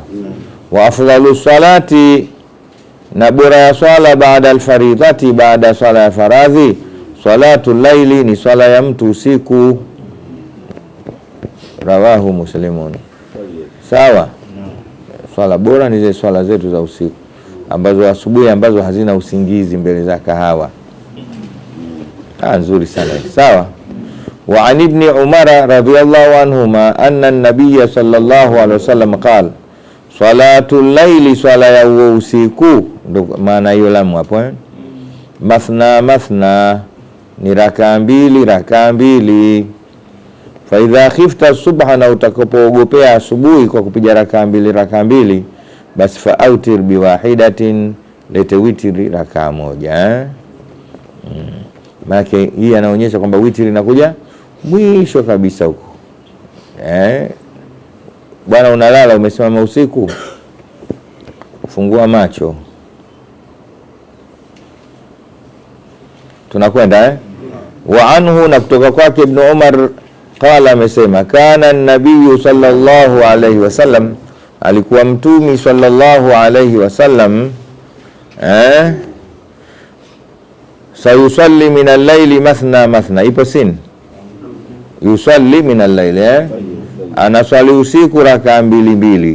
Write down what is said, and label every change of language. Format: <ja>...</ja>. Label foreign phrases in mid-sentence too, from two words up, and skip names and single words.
<ar>وأفضل صلاة,</ar> <sw>na bora ya swala baada alfaridhati, baada swala ya faradhi,</sw> <ar>صلاة الليل,</ar> <sw>ni swala ya mtu usiku.</sw> <ar>رواه مسلم. Sawa.</ar> <sw>Swala bora ni zile swala zetu za usiku, ambazo asubuhi, ambazo hazina usingizi mbele za kahawa. Nzuri sana. Sawa.</sw> <ar>وعن ابن عمر رضي الله عنهما أن النبي صلى الله عليه وسلم قال صلاة الليل,</ar> <sw>swala ya usiku, ndo maana hiyo lamu hapo.</sw> <ar>مثنى مثنى,</ar> <sw>ni rakaa mbili.</sw> <ar>فإذا خفت الصبح,</ar> <sw>na utakapoogopea asubuhi kwa kupiga rakaa mbili, basi</sw> <ar>فأوتر بواحدة,</ar> <sw>lete witri rakaa moja. Maana hii anaonyesha kwamba witri inakuja mwisho kabisa huko. Bwana, unalala umesimama usiku, fungua macho, tunakwenda</sw> <ar>وعنه,</ar> <sw>na kutoka kwake Ibn Umar qala, amesema</sw> <ar>كان النبي صلى الله عليه وسلم,</ar> <sw>alikuwa Mtume</sw> <ar>صلى الله عليه وسلم سيصلي من الليل مثنى مثنى.</ar> <sw>Ipo</sw> <ar>سين يصلي من الليل,</ar> <sw>anaswali usiku raka mbili.</sw>